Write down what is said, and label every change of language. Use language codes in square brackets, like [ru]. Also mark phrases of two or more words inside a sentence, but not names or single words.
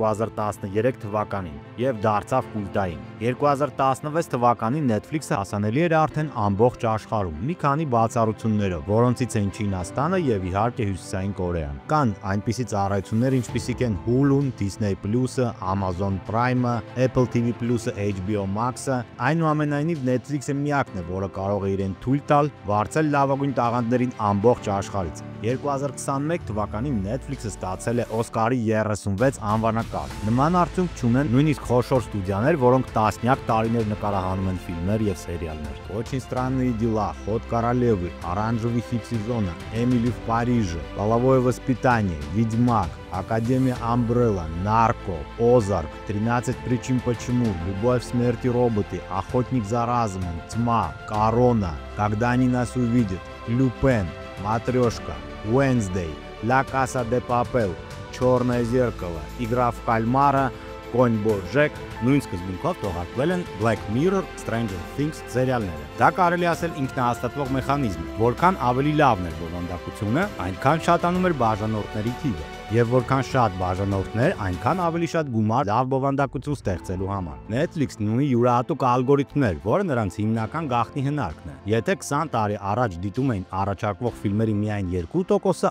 [hy] 2013 թվականին եւ դարձավ կուլտային։ 2016 թվականին Netflix-ը հասանելի էր արդեն ամբողջ աշխարհում, մի քանի բացառություններով, որոնցից են Չինաստանը եւ իհարկե Հյուսիսային Կորեան։ Կան այնպիսի ծառայություններ, ինչպիսիք են Hulu-ն, Disney Plus-ը, Amazon Prime-ը, Apple TV Plus-ը, HBO Max-ը, այնուամենայնիվ Netflix-ը միակն է, որը կարող է իրեն թույլ տալ վարձել լավագույն տաղանդներին ամբողջ աշխարհից։ 2021 թվականին Netflix-ը ստացել է Օսկարի 36 անվանակարգ։ Նման արդյունք չունեն նույնիսկ խոշոր ստուդիաներ, որոնք տասնյակ տարիներ նկարահանում են ֆիլմեր եւ սերիալներ։ [ru] Очень странные дела, Ход королевы, Оранжевый хит сезона, Эмили в Париже, Половое воспитание, Ведьмак, Академия Umbrella, Нарко, Озарк, 13 причин почему, Любовь, смерть и роботы, Охотник за разумом, Тьма, Корона, Когда они нас увидят, Люпен, Матрешка, Wednesday, La Casa de Papel, Черное зеркало, Игра в кальмара, Конь Боджек, [hy] նույն սկզբունքով թողարկվել են Black Mirror, Stranger Things սերիալները։ Դա կարելի ասել ինքնահաստատվող մեխանիզմ է, որքան ավելի լավն էր բովանդակությունը, այնքան շատանում էր բաժանորդների թիվը, եւ որքան շատ բաժանորդներ, այնքան ավելի շատ գումար լավ բովանդակություն ստեղծելու համար։ Netflix-ն ունի յուրահատուկ ալգորիթմներ, որը նրանց հիմնական գաղտնի հնարքն է։ Եթե 20 տարի առաջ դիտում էին առաջարկվող ֆիլմերի միայն 2%,